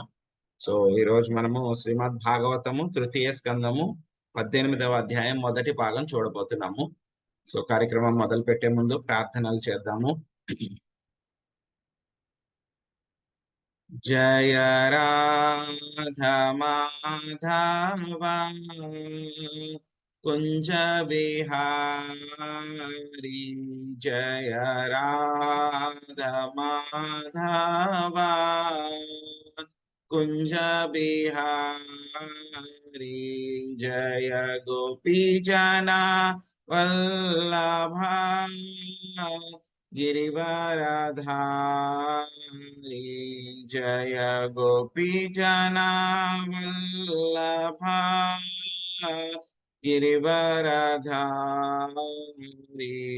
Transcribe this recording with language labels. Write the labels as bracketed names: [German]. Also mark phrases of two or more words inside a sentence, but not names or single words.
[Telugu] సో ఈ రోజు మనము శ్రీమద్ భాగవతము తృతీయ స్కందము 18వ అధ్యాయం మొదటి భాగం చూడబోతున్నాము. సో కార్యక్రమం మొదలు పెట్టే ముందు ప్రార్థనలు చేద్దాము. [Hindi] जय राधा माधव कुंज बिहारी जय राधा माधव कुंज बिहारी जय गोपी जना वल्लभा गिरिवरधारी जय गोपी जना वल्लभा गिरिवरधारी